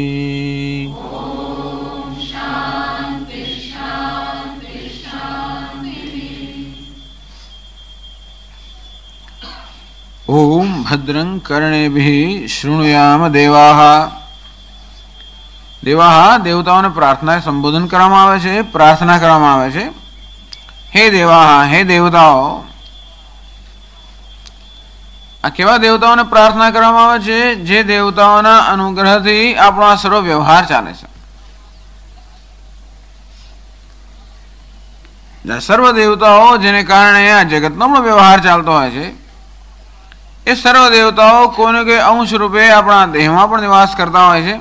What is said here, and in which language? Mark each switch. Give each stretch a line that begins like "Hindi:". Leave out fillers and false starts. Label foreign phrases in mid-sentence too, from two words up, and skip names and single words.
Sanskrit: ओम भद्रं कर्णेभिः शृणुयाम देवाः.
Hindi: देवाः देवताओं प्रार्थना संबोधन
Gujarati: કરવામાં આવે છે, પ્રાર્થના કરવામાં આવે છે. હે દેવાહ, હે દેવતાઓ, આ કેવા દેવતાઓને પ્રાર્થના કરવામાં આવે છે? જે દેવતાઓના અનુગ્રહથી આપણો આ સર્વ વ્યવહાર ચાલે છે. સર્વ દેવતાઓ જેને કારણે આ જગતનો પણ વ્યવહાર ચાલતો હોય છે, એ સર્વ દેવતાઓ કોઈને કોઈ અંશ રૂપે આપણા દેહમાં પણ નિવાસ કરતા હોય છે.